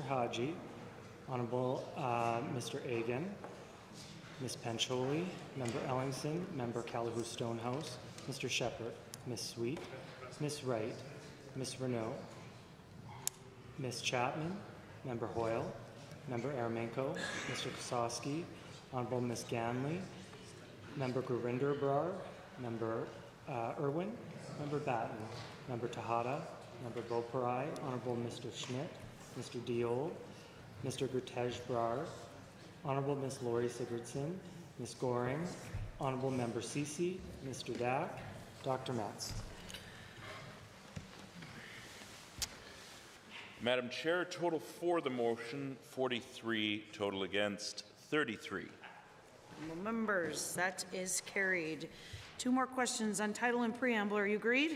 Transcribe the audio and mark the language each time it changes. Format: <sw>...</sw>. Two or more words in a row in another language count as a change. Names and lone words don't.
<en>Haji, Honourable Mr. Agan, Ms. Pancholi, Member Ellingson, Member Callahoo Stonehouse, Mr. Shepherd, Ms. Sweet, Ms. Wright, Ms. Renault, Ms. Chapman, Member Hoyle, Member Ermenko, Mr. Kosowski, Honourable Ms. Ganley, Member Gurinder Brar, Member Irwin, Member Batten, Member Tahada, Member Boparai, Honourable Mr. Schmidt, Mr. Diol, Mr. Gurtej Brar, Honourable Ms. Laurie Sigurdsson, Ms. Goring, Honourable Member Cece, Mr. Dack, Dr. Metz. Madam Chair, total for the motion, 43, total against, 33. Members, that is carried. Two more questions on title and preamble. Are you agreed?</en>